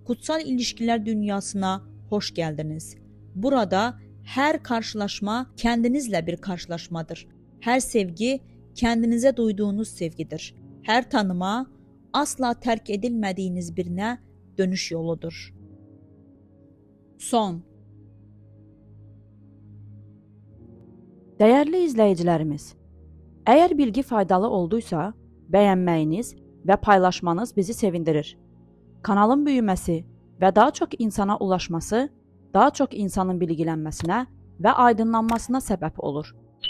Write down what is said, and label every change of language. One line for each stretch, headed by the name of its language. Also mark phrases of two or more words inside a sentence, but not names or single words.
Turkish: Kutsal ilişkiler dünyasına hoş geldiniz. Burada her karşılaşma kendinizle bir karşılaşmadır. Her sevgi kendinize duyduğunuz sevgidir. Her tanıma asla terk edilmediğiniz birine dönüş yoludur. Son.
Azerbaijani: Dəyərli izləyicilərimiz, əgər bilgi faydalı olduysa, bəyənməyiniz və paylaşmanız bizi sevindirir. Kanalın böyüməsi və daha çox insana ulaşması, daha çox insanın bilgilənməsinə və aydınlanmasına səbəb olur.